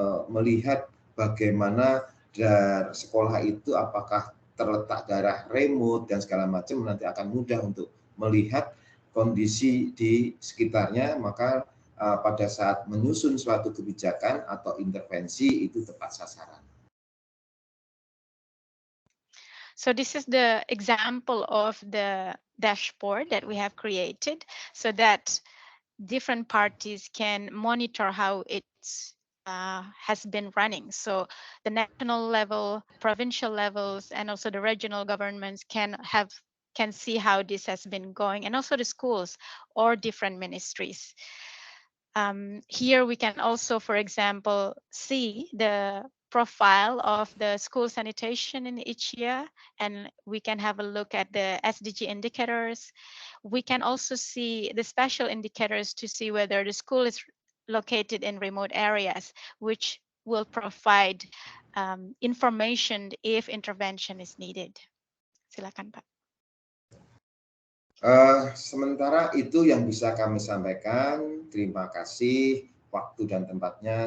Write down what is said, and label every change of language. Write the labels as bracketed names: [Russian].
[Indonesian] melihat bagaimana dari sekolah itu apakah terletak daerah remote dan segala macam, nanti akan mudah untuk melihat kondisi di sekitarnya, maka pada saat menyusun suatu kebijakan atau intervensi itu tepat sasaran. [English] So this is the example of the dashboard that we have created so that different parties can monitor how it has been running. So the national level, provincial levels, and also the regional governments can see how this has been going, and also the schools or different ministries. Here we can also, for example, see the profile of the school sanitation in each year, and we can have a look at the SDG indicators. We can also see the special indicators to see whether the school is located in remote areas, which will provide information if intervention is needed. [Indonesian] Silakan, Pak. Sementara itu yang bisa kami sampaikan. Terima kasih waktu dan tempatnya.